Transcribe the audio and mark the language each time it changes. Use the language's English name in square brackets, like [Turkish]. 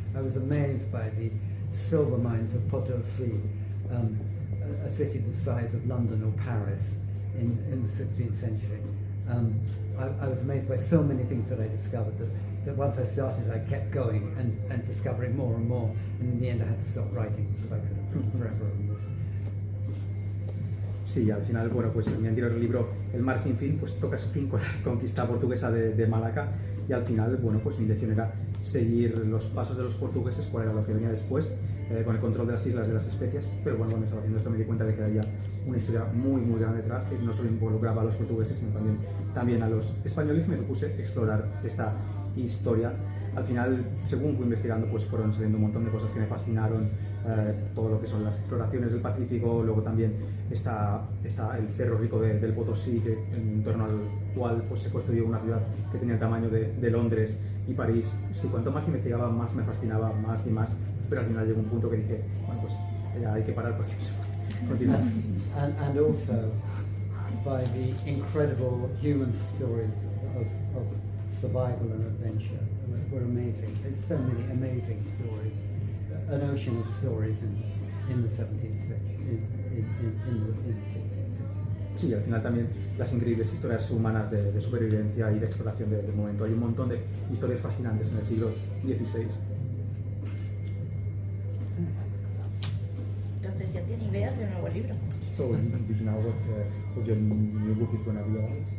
[English] I was amazed by the silver mines of Potosí, a city the size of London or Paris in the 16th century. I was amazed by so many things that I discovered that once I started I kept going and discovering more and more, and in the end I had to stop writing because I could have forever. [Spanish] Sí, al final, bueno, pues en mi anterior libro, El Mar Sin Fin, pues toca su fin con la conquista portuguesa de Malaca, y al final, bueno, pues mi intención era seguir los pasos de los portugueses, cuál era lo que venía después, con el control de las islas de las especias, pero bueno, cuando estaba haciendo esto me di cuenta de que había una historia muy grande detrás, que no solo involucraba a los portugueses, sino también a los españoles, y me propuse explorar esta historia. Al final, según fui investigando, pues fueron saliendo un montón de cosas que me fascinaron, todo lo que son las exploraciones del Pacífico, luego también está el Cerro Rico del Potosí, en torno al cual pues, se construyó una ciudad que tenía el tamaño de Londres y París. Sí, cuanto más investigaba, más me fascinaba, más y más, pero al final llegó un punto que dije, bueno, pues ya hay que parar porque no se puede continuar. [English] And also by the incredible human stories of survival and adventure were amazing. There's so many amazing stories, an ocean of stories in the 17th century, in the 16th century. [Spanish] Sí, al final también las increíbles historias humanas de supervivencia y de exploración del momento. Hay un montón de historias fascinantes en el siglo XVI. tiene ideas del nuevo libro. [English] So, did you know what your new book is going to be about?